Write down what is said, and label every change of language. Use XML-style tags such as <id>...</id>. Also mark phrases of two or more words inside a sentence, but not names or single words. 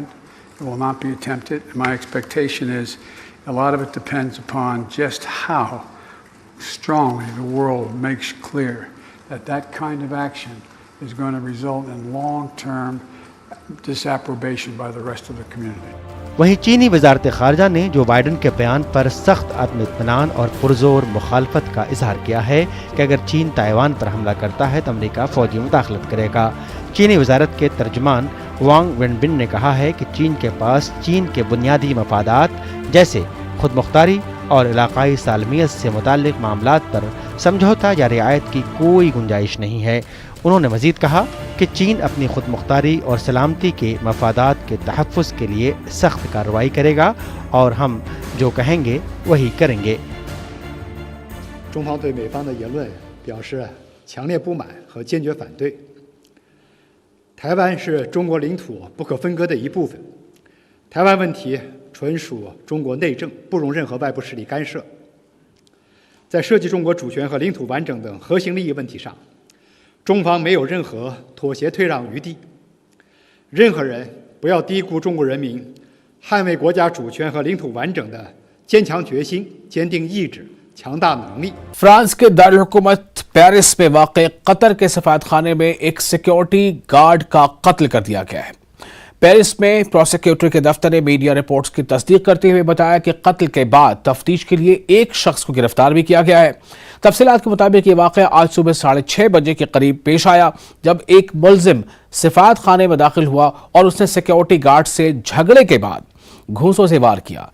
<en>It will not be attempted. My expectation is a lot of it depends upon just how strongly the world makes clear that that kind of action is going to result in long-term disapprobation by the rest of the community.</en> <ur>وہیں چینی وزارت خارجہ نے جو بائیڈن کے بیان پر سخت آتم‌اطمینان اور پرزور مخالفت کا اظہار کیا ہے کہ اگر چین تائیوان پر حملہ کرتا ہے تو امریکہ فوجی مداخلت کرے گا. چینی وزارت کے ترجمان وانگ وینبن نے کہا ہے کہ چین کے پاس چین کے بنیادی مفادات جیسے خود مختاری اور علاقائی سالمیت سے متعلق معاملات پر سمجھوتہ یا رعایت کی کوئی گنجائش نہیں ہے. انہوں نے مزید کہا کہ چین اپنی خود مختاری اور سلامتی کے مفادات کے تحفظ کے لیے سخت کارروائی کرے گا اور ہم جو کہیں گے وہی کریں گے.</ur> <zh>中方对美方的言论表示强烈不满和坚决反对。台湾是中国领土不可分割的一部分，台湾问题纯属中国内政，不容任何外部势力干涉。在涉及中国主权和领土完整等核心利益问题上，中方没有任何妥协退让余地。任何人不要低估中国人民捍卫国家主权和领土完整的坚强决心、坚定意志、强大能力。</zh> <ur>فرانس کے دارالحکومت پیرس میں واقع قطر کے سفارتخانے میں ایک</ur> <en>security guard</en> <ur>کا قتل کر دیا گیا ہے. پیرس میں پراسیکیوٹر کے دفتر نے</ur> <en>media reports</en> <ur>کی تصدیق کرتے ہوئے بتایا کہ قتل کے بعد تفتیش کے لیے ایک شخص کو گرفتار بھی کیا گیا ہے. تفصیلات کے مطابق یہ واقعہ آج صبح 6:30 بجے کے قریب پیش آیا، جب ایک ملزم سفارت خانے میں داخل ہوا اور اس نے</ur> <en>security guard</en> <ur>سے جھگڑے کے بعد گھونسوں سے وار کیا.</ur>